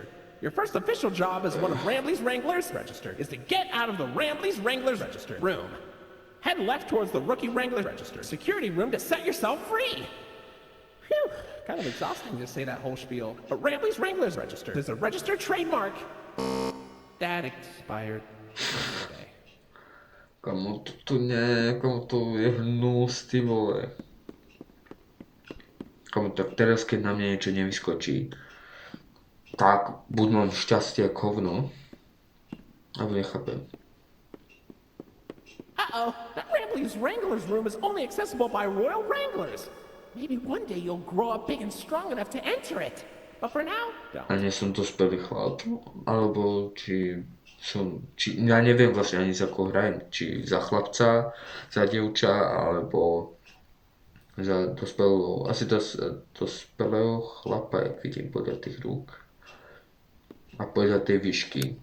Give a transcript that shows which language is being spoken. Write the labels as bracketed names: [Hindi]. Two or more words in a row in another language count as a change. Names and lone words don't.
[English] Your first official job as one of Rambley's Wranglers, registered, is to get out of the Rambley's Wranglers registered room. Head left towards the Rookie Wrangler registered security room to set yourself free. Phew, kind of exhausting to say that whole spiel. But Rambley's Wranglers registered is a registered trademark. That expired yesterday. [Slovak] Komu to je hnus, ty vole. Komu tak teraz, keď na mňa niečo nevyskočí, tak buď mám šťastie ako hovno, alebo nechápem. [English] Uh-oh, that Rambley's Wranglers room is only accessible by Royal Wranglers. Maybe one day you'll grow up big and strong enough to enter it. But for now, don't. [Slovak] A nie som dospelý chlap, alebo ja neviem vlastne ani za koho hrajem, či za chlapca, za dievča, alebo za dospelého, asi dospelého chlapa, jak vidím podľa tých rúk a podľa tej výšky.